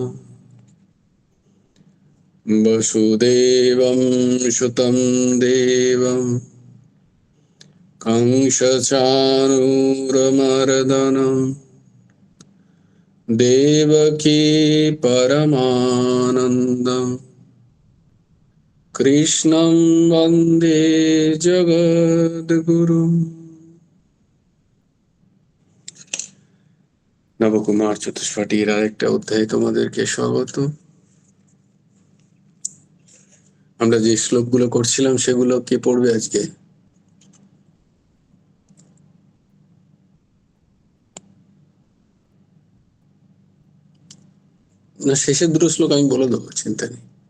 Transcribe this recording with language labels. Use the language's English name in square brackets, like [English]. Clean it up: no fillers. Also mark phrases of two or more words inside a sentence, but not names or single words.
[Sanskrit] वसुदेवं सुतं देवं कंसचाणूरमर्दनं देवकी परमानन्दं कृष्णं वन्दे जगद्गुरुम्। [Bangla] নবকুমার চতুষ্পাঠীর আরেকটা অধ্যায় তোমাদেরকে স্বাগত। আমরা যে শ্লোকগুলো করছিলাম সেগুলো কে পড়বে আজকে? না, শেষের দুটো শ্লোক আমি বলে দেবো, চিন্তা নেই।